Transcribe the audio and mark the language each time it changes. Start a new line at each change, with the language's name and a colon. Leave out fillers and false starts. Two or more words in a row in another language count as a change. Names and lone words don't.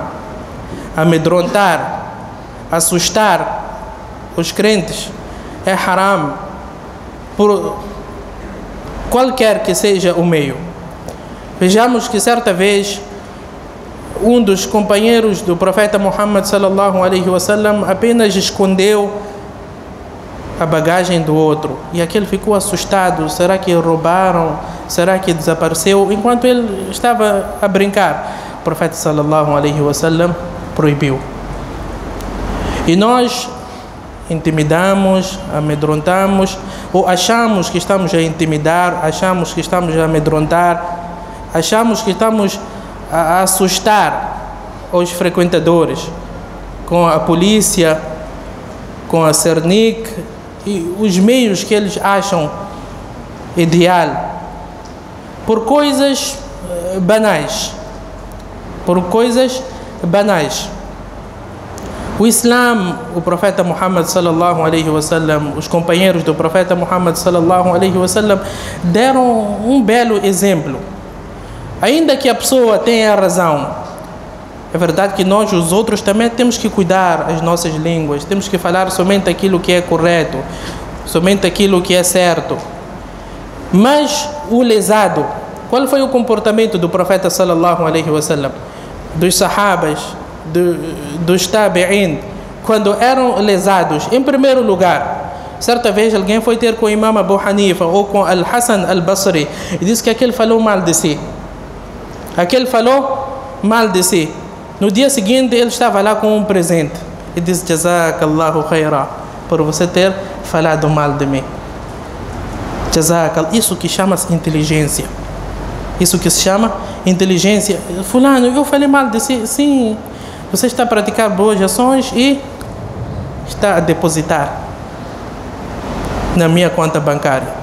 Portuguese: Amedrontar, assustar os crentes é haram, por qualquer que seja o meio. Vejamos que certa vez um dos companheiros do profeta Muhammad
Arabic: صلى الله عليه وسلم
Portuguese: apenas escondeu a bagagem do outro, e aquele ficou assustado. Será que roubaram? Será que desapareceu? Enquanto ele estava a brincar, o profeta
Arabic: صلى الله عليه وسلم
Portuguese: proibiu. E nós intimidamos, amedrontamos, ou achamos que estamos a intimidar, achamos que estamos a amedrontar, achamos que estamos a assustar os frequentadores com a polícia, com a Cernic e os meios que eles acham ideal, por coisas banais. Por coisas banais. O Islã, o profeta Muhammad
Arabic: صلى الله عليه وسلم,
Portuguese: os companheiros do profeta Muhammad
Arabic: صلى الله عليه وسلم
Portuguese: deram um belo exemplo. Ainda que a pessoa tenha razão, é verdade que nós, os outros, também temos que cuidar as nossas línguas, temos que falar somente aquilo que é correto, somente aquilo que é certo. Mas o lesado, qual foi o comportamento do profeta
Arabic: صلى الله عليه وسلم,
Portuguese: dos sahabas, dos tabi'in, quando eram lesados? Em primeiro lugar, certa vez alguém foi ter com o imam Abu Hanifa ou com Al-Hasan Al-Basri e disse que aquele falou mal de si. Aquele falou mal de si. No dia seguinte ele estava lá com um presente e disse:
Arabic: جزاك الله خيرا,
Portuguese: por você ter falado mal de mim. Jazakal, isso que chama-se inteligência. Isso que se chama inteligência. Fulano, eu falei mal de si. Sim, você está a praticar boas ações e está a depositar na minha conta bancária.